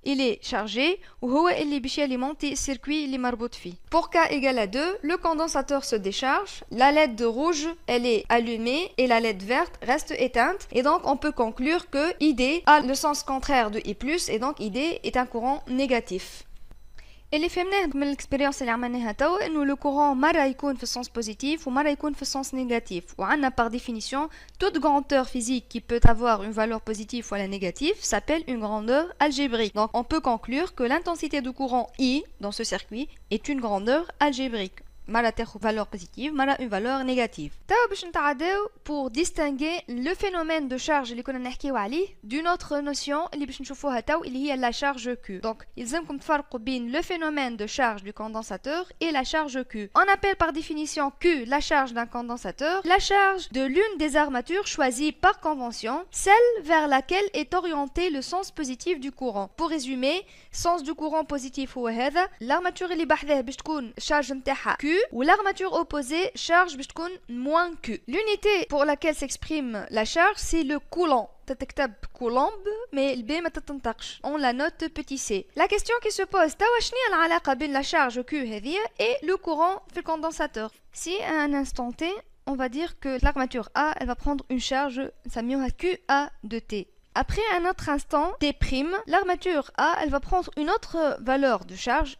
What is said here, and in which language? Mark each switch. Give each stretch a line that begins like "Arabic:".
French: Il est chargé ou il est alimenté le circuit
Arabic: اللي مربوط فيه.
French: Pour K égale à 2, le condensateur se décharge, la LED rouge elle est allumée et la LED verte reste éteinte, et donc on peut conclure que ID a le sens contraire de I+, et donc ID est un courant négatif.
Arabic: اللي فهمناه من الاكسبيريونس اللي عملناها توا انه لو كورون مره يكون في السونس بوزيتيف ومره يكون في السونس نيجاتيف وعندنا
French: par définition toute grandeur physique qui peut avoir une valeur positive ou négative s'appelle une grandeur algébrique. Donc on peut conclure que l'intensité de courant I dans ce circuit est une grandeur algébrique.
Arabic: مرة تاخذ
French: valeur positive
Arabic: مرة
French: une valeur négative.
Arabic: توا باش نتعداو
French: pour distinguer le phénomène de charge
Arabic: اللي كنا نحكيو عليه
French: d'une autre notion
Arabic: اللي باش نشوفوها تو اللي هي
French: la charge Q. Donc
Arabic: يلزمكم تفرقوا بين
French: le phénomène de charge du condensateur et la charge Q. On appelle par définition Q la charge d'un condensateur, la charge de l'une des armatures choisies par convention, celle vers laquelle est orienté le sens positif du courant. Pour résumer, sens du courant positif
Arabic: هو هذا،
French: l'armature
Arabic: اللي بحذاه باش تكون
French: charge
Arabic: نتاعها
French: Q ou l'armature opposée charge
Arabic: باش تكون
French: moins Q. L'unité pour laquelle s'exprime la charge c'est le coulomb.
Arabic: تتكتب coulomb mais البي ما تتنطقش.
French: On la note petit c. La question qui se pose
Arabic: توا شنو هي العلاقة بين
French: la charge Q
Arabic: هذه
French: et le courant
Arabic: في
French: le condensateur. Si à un instant t on va dire que l'armature A elle va prendre une charge
Arabic: نسميوها
French: QA de T. Après un autre instant, T', l'armature A, elle va prendre une autre valeur de charge.